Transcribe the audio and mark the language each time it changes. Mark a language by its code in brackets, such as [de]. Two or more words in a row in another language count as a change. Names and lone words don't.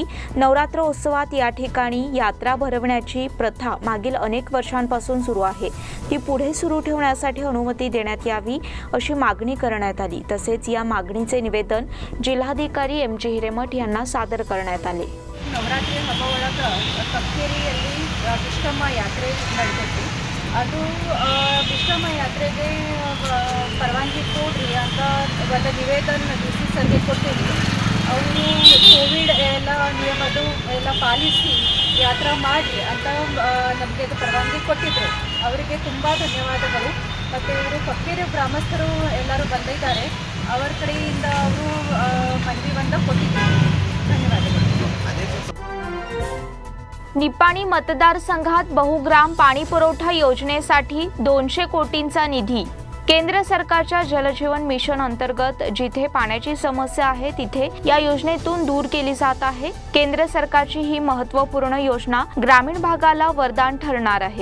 [mr] नवरात्रोत्सवात या ठिकाणी यात्रा भरवण्याची प्रथा मागील अनेक वर्षांपासून सुरू आहे. ती पुढे सुरू ठेवण्यासाठी अनुमती देण्यात यावी अशी मागणी करण्यात आली. तसेच या मागणीचे निवेदन जिल्हाधिकारी एम जे हिरेमठ यांना सादर करण्यात आले. [kn] ನವರಾತ್ರಿ ಹಬ್ಬ ಒಳಗೆ ಕಕ್ಕೇರಿಯಲ್ಲಿ ಬಿಷ್ಟಮ್ಮ ಯಾತ್ರೆ ನಡೆದೈತಿ. ಅದು ಬಿಷ್ಟಮ್ಮ ಯಾತ್ರೆಗೆ ಪರವಾನಗಿ ಕೊಡ್ರಿ ಅಂತ ಒಂದು ನಿವೇದನ ಡಿ.ಸಿ ಸರ್ಗೆ ಕೊಟ್ಟಿದ್ವಿ. ಅವರು ಕೋವಿಡ್ ಎಲ್ಲ ನಿಯಮದು ಎಲ್ಲ ಪಾಲಿಸಿ ಯಾತ್ರಾ ಮಾಡಿರಿ ಅಂತ ನಮಗೆ ಅದು ಪರವಾನಗಿ ಕೊಟ್ಟಿದ್ದರು. ಅವರಿಗೆ ತುಂಬ ಧನ್ಯವಾದಗಳು. ಮತ್ತು ಇವರು ಕಕ್ಕೇರಿ ಗ್ರಾಮಸ್ಥರು ಎಲ್ಲರೂ ಬಂದಿದ್ದಾರೆ. ಅವರ ಕಡೆಯಿಂದ ಅವರು ಮನವಿ ಒಂದು ಕೊಟ್ಟಿದ್ದಾರೆ. ಧನ್ಯವಾದಗಳು. [mr] निपाणी मतदारसंघात बहुग्राम पाणी पुरवठा योजनेसाठी 200 कोटींचा निधी. केंद्र सरकारच्या जलजीवन मिशन अंतर्गत जिथे पाण्याची समस्या आहे तिथे या योजनेतून दूर केली जात आहे। केंद्र सरकारची ही महत्त्वपूर्ण योजना ग्रामीण भागाला वरदान ठरणार आहे।